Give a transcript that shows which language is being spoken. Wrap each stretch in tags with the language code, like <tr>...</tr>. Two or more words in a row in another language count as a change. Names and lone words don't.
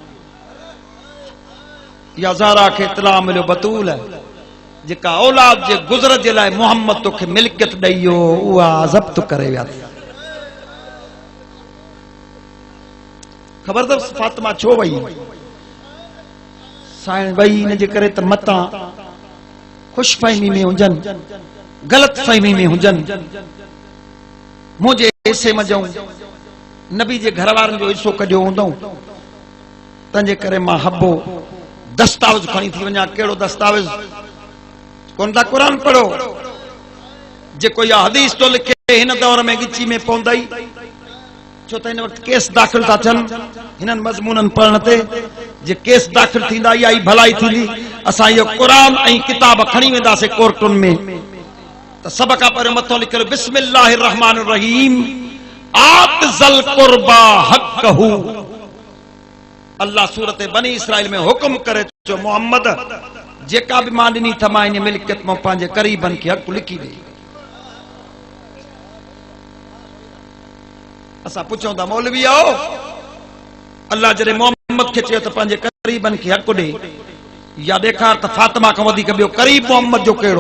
<sd>या ज़हरा खे इत्तला मिलियो बतूल जेका औलाद जे गुज़र जे लाइ मोहम्मद तोखे मिल्कियत ॾेई हो उहा ज़ब्त करे विया। ख़बर अथव फातिमा छो वई? साईं वई इन जे करे त मतां ख़ुशि फ़हमी में हुजनि, ग़लति फ़हमी में हुजनि। मुझे हिस्से में जाऊं नबी जे घर वारनि जो हिस्सो कढियो हूंदो, तंहिंजे करे मां हबो दस्तावेज़ खणी थी वञा। कहिड़ो दस्तावेज़? कोन था क़ुरान पढ़ो जेको या हदीस तो लिखे हिन दौर में गिची में पवंदई, छो त हिन वक़्तु केस दाख़िल था थियनि हिननि मज़मूननि पढ़ण ते। जे केस दाख़िल थींदा इहा ई भलाई थींदी। असां इहो क़ुरान ऐं किताब खणी वेंदासीं कोर्टुनि में त सब खां पहिरियों मथो लिखियल</sd> <ar>بسم الله الرحمن الرحيم آت ذا القربى حقه.</ar> <sd>अल्लाह सूरत बनी इसराइल में हुकुम करे चो मोहम्मद जेका भी मां ॾिनी त मां इन मिल्कियत मां पंहिंजे क़रीबनि खे हक़ लिखी ॾे। असां पुछूं था मौलवी आओ अल्लाह जॾहिं मोहम्मद खे चयो त पंहिंजे क़रीबनि खे हक़ ॾे, या ॾेखार त फातिमा खां वधीक ॿियो क़रीब मोहम्मद जो कहिड़ो?</sd>